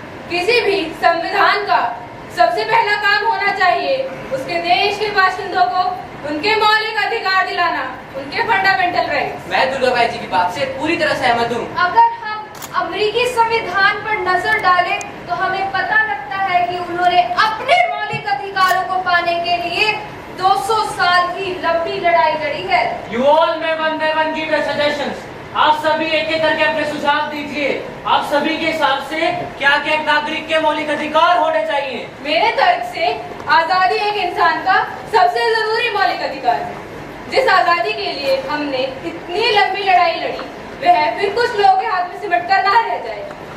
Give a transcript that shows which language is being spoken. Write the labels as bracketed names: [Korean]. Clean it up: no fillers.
[Hindi] किसी भी संविधान का सबसे पहला काम होना चाहिए उसके देश के बाशिंदों को उनके मौलिक अधिकार दिलाना, उनके फंडामेंटल राइट्स। मैं दुर्गाबाई जी की बात से पूरी तरह सहमत हूँ। अगर हम अमेरिकी संविधान पर नजर डालें तो हमें पता लगता है कि उन्होंने अपने मौलिक अधिकारों को पाने के लिए 200 साल की लंबी लड़ाई लड़ी है। [English] You all may one by one give your suggestions. [Hindi] आप सभी एक एक करके अपने सुझाव दीजिए। आप सभी के हिसाब से क्या क्या एक नागरिक के मौलिक अधिकार होने चाहिए? मेरे तर्क से आजादी एक इंसान का सबसे जरूरी मौलिक अधिकार है। जिस आजादी के लिए हमने इतनी लंबी लड़ाई लड़ी, वह फिर कुछ लोगों के हाथ में सिमट कर ना रह जाए।